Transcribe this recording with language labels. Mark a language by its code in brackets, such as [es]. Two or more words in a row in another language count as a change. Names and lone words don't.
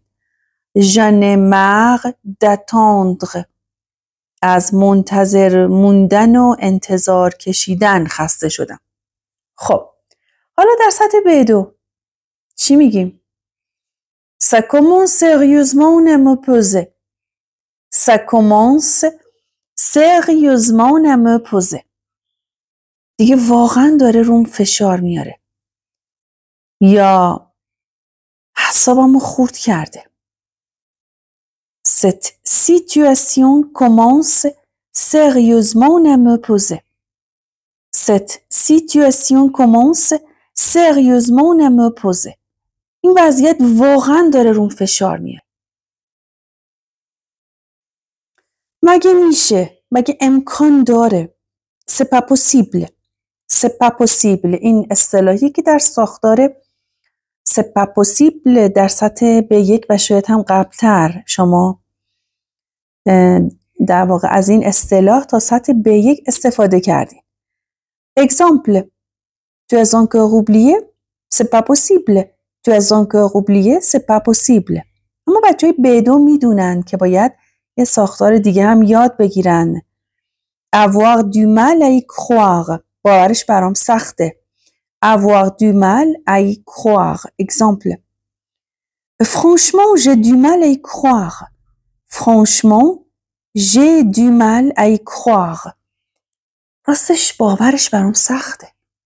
[fr] J'en ai marre d'attendre. [fa] از منتظر موندن و انتظار کشیدن خسته شدم. خب حالا در سطح B2 چی میگیم؟ [fr] Ça commence sérieusement à me peser. Ça commence sérieusement à me peser. [fa] دیگه واقعا داره روم فشار میاره یا حسابمو خورد کرده. [fr] Cette situation commence sérieusement à me poser. Cette situation commence sérieusement à me poser. [fa] این وضعیت واقعا داره روم فشار میاره. مگه میشه؟ مگه امکان داره؟ [fr] C'est pas possible. C'est pas possible. [fa] این اصطلاحی که در ساختار [fr] C'est pas possible [fa] در سطح B1 و شاید هم قبلتر شما در واقع از این اصطلاح تا سطح B1 استفاده کردین. [fr] Exemple. Tu as encore oublié? C'est pas possible. Tu as encore oublié? C'est pas possible. [fa] اما بچه‌های B2 میدونن که باید یه ساختار دیگه هم یاد بگیرن. [fr] Avoir du mal à y croire. [fa] باورش برام سخته. [fr] Avoir du mal à y croire. Exemple. Franchement, j'ai du mal à y croire. Franchement, j'ai du mal à y croire. [fa] راستش باورش برام سخته.